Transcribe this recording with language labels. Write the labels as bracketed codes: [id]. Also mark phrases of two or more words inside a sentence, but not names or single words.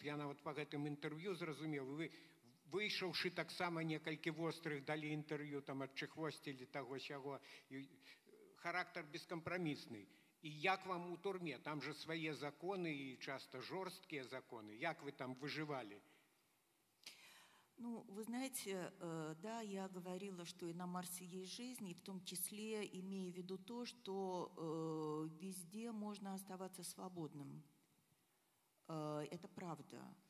[be] Я нават па гэтым інтэрв'ю зразумеў. Вы, выйшаўшы таксама некалькі вострых далі інтэрв'ю, там адчыхвосцілі таго-сяго. Характар бескампрамісны. І як вам у турме? Там же свае законы і часто жорсткія законы. Як вы там выживали? [ru] Ну, вы знаете, да, я говорила, что и на Марсе есть жизнь, и в том числе имея в виду то, что везде можно оставаться свободным. Это правда.